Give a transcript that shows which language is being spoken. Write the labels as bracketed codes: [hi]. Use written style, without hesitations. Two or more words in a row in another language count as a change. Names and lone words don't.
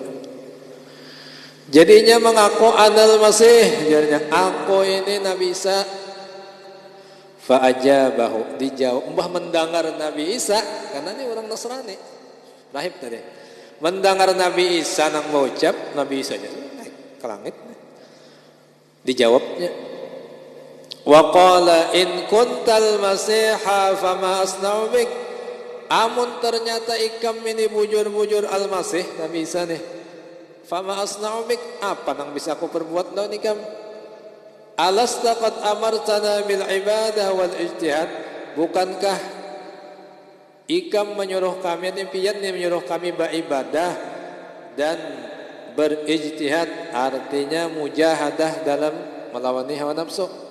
[bjn] Jadinya mengaku [ar] أنا المسيح [bjn] jadinya aku ini Nabi Isa fa'ajabahu dijawab mbah mendengar Nabi Isa karena ini orang Nasrani rahib tadi mendengar Nabi Isa nang mengucap, Nabi Isa nya naik ke langit. Dijawabnya, [ar] وقال إن كنت المسيح فما أصنع بك. [bjn] Amun ternyata ikam ini bujur-bujur al-masih, Nabi Isa nih, [ar] فما أصنع بك, [bjn] apa nang bisa aku perbuat lawan ikam? [ar] ألست قد أمرتنا بالعبادة والاجتهاد. [bjn] Bukankah ikam menyuruh kami, pian menyuruh kami beribadah dan berijtihad, artinya mujahadah dalam melawani hawa nafsu.